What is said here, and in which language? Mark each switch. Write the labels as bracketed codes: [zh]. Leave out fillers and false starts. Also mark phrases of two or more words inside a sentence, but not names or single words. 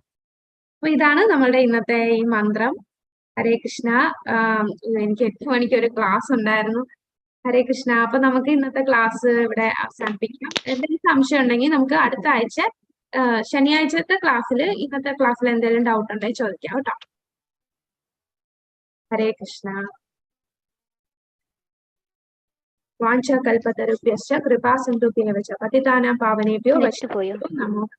[ml] അപ്പൊ ഇതാണ് നമ്മളുടെ ഇന്നത്തെ ഈ മന്ത്രം. [sa] हरे कृष्ण. [ml] എനിക്ക് 8 മണിക്ക് ഒരു ക്ലാസ് ഉണ്ടായിരുന്നു. [sa] हरे कृष्ण. [ml] അപ്പൊ നമുക്ക് ഇന്നത്തെ ക്ലാസ് ഇവിടെ അവസാനിപ്പിക്കാം. എന്തെങ്കിലും സംശയം ഉണ്ടെങ്കിൽ നമുക്ക് അടുത്ത ആഴ്ച ശനിയാഴ്ചത്തെ ക്ലാസ്സിൽ ഇന്നത്തെ ക്ലാസ്സിൽ എന്തെങ്കിലും ഡൗട്ട് ഉണ്ടെങ്കിൽ ചോദിക്കാം കേട്ടോ. [sa] हरे कृष्ण. वाञ्छा कल्पतरुभ्यश्च कृपा सिन्धुभ्यः च पतितानां पावनेभ्यो वैष्णवेभ्यो नमो